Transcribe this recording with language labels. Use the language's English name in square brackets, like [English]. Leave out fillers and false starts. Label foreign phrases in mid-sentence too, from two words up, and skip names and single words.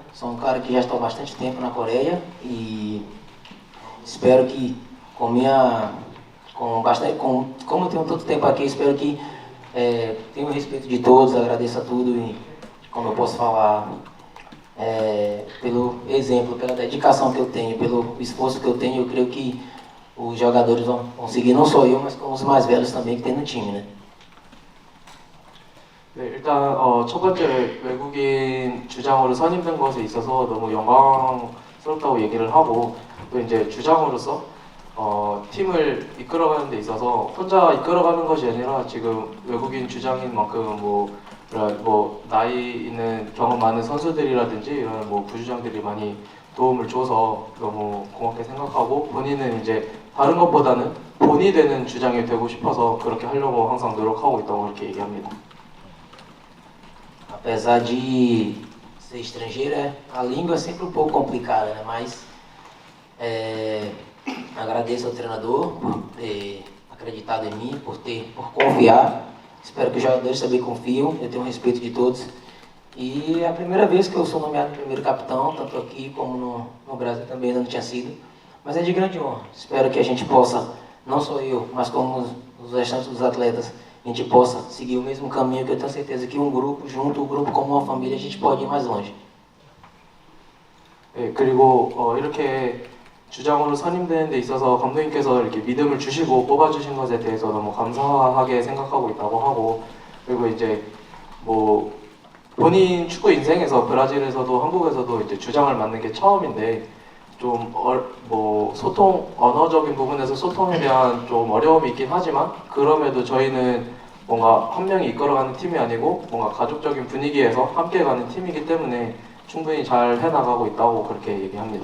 [Portuguese] Sou um cara que já estou há bastante tempo na Coreia e espero que como eu tenho tanto tempo aqui, espero que tenha o respeito de todos, agradeça tudo e como eu posso falar, pelo exemplo, pela dedicação que eu tenho, pelo esforço que eu tenho, eu creio que os jogadores vão seguir, não só eu, mas como os mais velhos também que tem no time, né? [Korean] 네, 일단 첫 번째 외국인 주장으로 선임된 것에 있어서 너무 영광스럽다고 얘기를 하고 또 이제 주장으로서 팀을 이끌어가는 데 있어서 혼자 이끌어가는 것이 아니라 지금 외국인 주장인 만큼 뭐 나이 있는 경험 많은 선수들이라든지 이런 뭐 부주장들이 많이 도움을 줘서 너무 고맙게 생각하고 본인은 이제 다른 것보다는 본이 되는 주장이 되고 싶어서 그렇게 하려고 항상 노력하고 있다고 그렇게 얘기합니다. [Portuguese] Apesar de ser estrangeiro, a língua é sempre um pouco complicada, né? Mas agradeço ao treinador por ter acreditado em mim, por confiar. Espero que os jogadores também confiam, eu tenho respeito de todos. E é a primeira vez que eu sou nomeado primeiro capitão, tanto aqui como no Brasil também ainda não tinha sido. Mas é de grande honra. Espero que a gente possa, não só eu, mas como os restantes dos atletas, a gente possa seguir o mesmo caminho, que eu tenho certeza que um grupo como uma família, a gente pode ir mais longe. [Korean] 네, 그리고 이렇게 주장으로 선임되는 데 있어서 감독님께서 이렇게 믿음을 주시고 뽑아주신 것에 대해서 너무 감사하게 생각하고 있다고 하고 그리고 이제 뭐 본인 축구 인생에서 브라질에서도 한국에서도 이제 주장을 맡는 게 처음인데 좀 뭐 언어적인 부분에서 소통에 대한 좀 어려움이 있긴 하지만 그럼에도 저희는 뭔가 한 명이 이끌어가는 팀이 아니고 뭔가 가족적인 분위기에서 함께 가는 팀이기 때문에 충분히 잘 해나가고 있다고 그렇게 얘기합니다.